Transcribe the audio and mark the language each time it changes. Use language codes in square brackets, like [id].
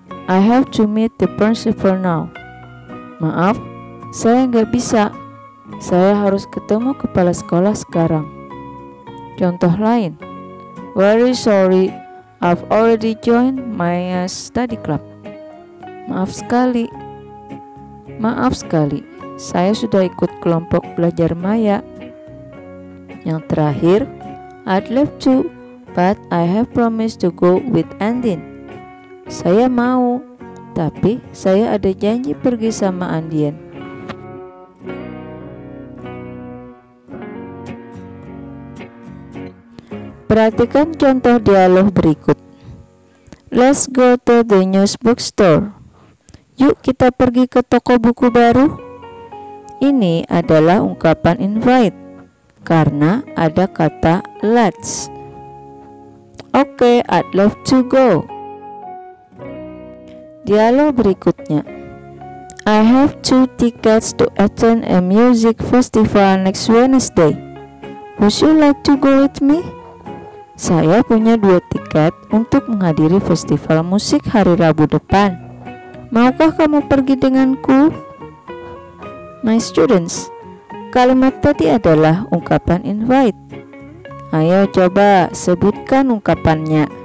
[en] I have to meet the principal now. [id] Maaf, saya nggak bisa. Saya harus ketemu kepala sekolah sekarang. Contoh lain, [en] very sorry, I've already joined my study club. [id] Maaf sekali, saya sudah ikut kelompok belajar Maya. Yang terakhir, [en] I'd love to, but I have promised to go with Andin. [id] Saya mau, tapi saya ada janji pergi sama Andien. Perhatikan contoh dialog berikut. [en] Let's go to the new bookstore. [id] Yuk kita pergi ke toko buku baru. Ini adalah ungkapan invite karena ada kata let's. [en] Oke, I'd love to go. [id] Dialog berikutnya. [en] I have 2 tickets to attend a music festival next Wednesday. Would you like to go with me? [id] Saya punya 2 tiket untuk menghadiri festival musik hari Rabu depan. Maukah kamu pergi denganku? [en] My students, [id] kalimat tadi adalah ungkapan invite. Ayo coba sebutkan ungkapannya.